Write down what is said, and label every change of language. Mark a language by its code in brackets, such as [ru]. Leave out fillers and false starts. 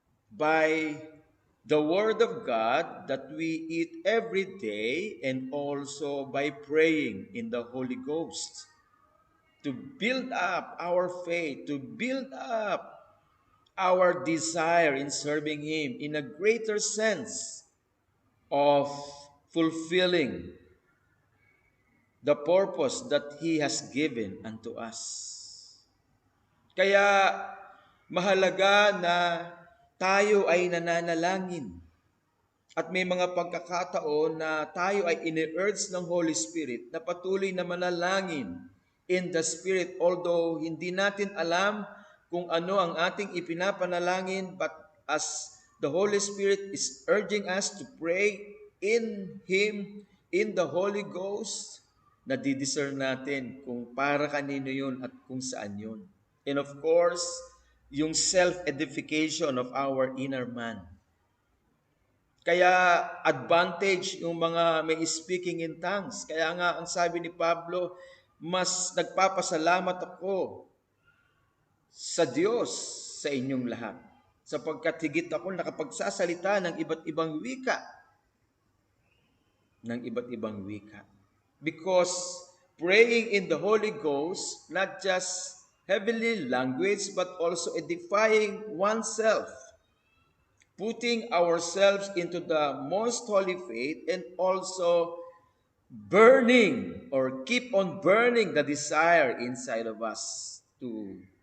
[en] by the Word of God that we eat every day, and also by praying in the Holy Ghost to build up our faith, to build up our desire in serving Him in a greater sense of fulfilling the purpose that He has given unto us. [tl] Kaya mahalaga na tayo ay nananalangin. At may mga pagkakataon na tayo ay ini-urge ng Holy Spirit na patuloy na manalangin [en] in the Spirit, although [tl] hindi natin alam kung ano ang ating ipinapanalangin, [en] but as the Holy Spirit is urging us to pray in Him, in the Holy Ghost, [tl] nadidiscern natin kung para kanino yun at kung saan yun. [en] And of course, yung self-edification of our inner man. [tl] Kaya advantage yung mga may [en] speaking in tongues. [tl] Kaya nga ang sabi ni Pablo, mas nagpapasalamat ako sa Diyos sa inyong lahat, sapagkat higit ako nakapagsasalita ng iba't ibang wika. Ng iba't ibang wika. [en] Because praying in the Holy Ghost, not just heavenly language, but also edifying oneself, putting ourselves into the most holy faith, and also burning or keep on burning the desire inside of us to